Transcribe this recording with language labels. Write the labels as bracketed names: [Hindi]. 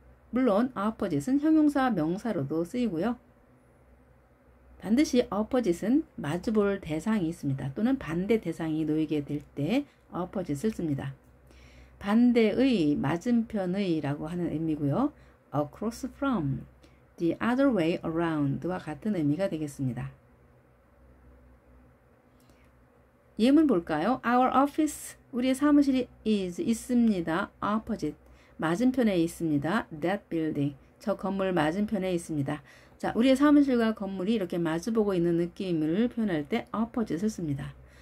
[Korean] 물론 opposite은 형용사, 명사로도 쓰이고요. 반드시 opposite은 마주볼 대상이 있습니다. 또는 반대 대상이 놓이게 될 때 opposite을 씁니다. 반대의, 맞은편의 라고 하는 의미고요. [English] across from, the other way around와 [Korean] 같은 의미가 되겠습니다. 예문 볼까요? [English] Our office, [Korean] 우리의 사무실이 있습니다. opposite, 맞은편에 있습니다. [English] that building, [Korean] 저 건물 맞은편에 있습니다. 자, 우리의 사무실과 건물이 이렇게 마주보고 있는 느낌을 표현할 때 opposite을 씁니다.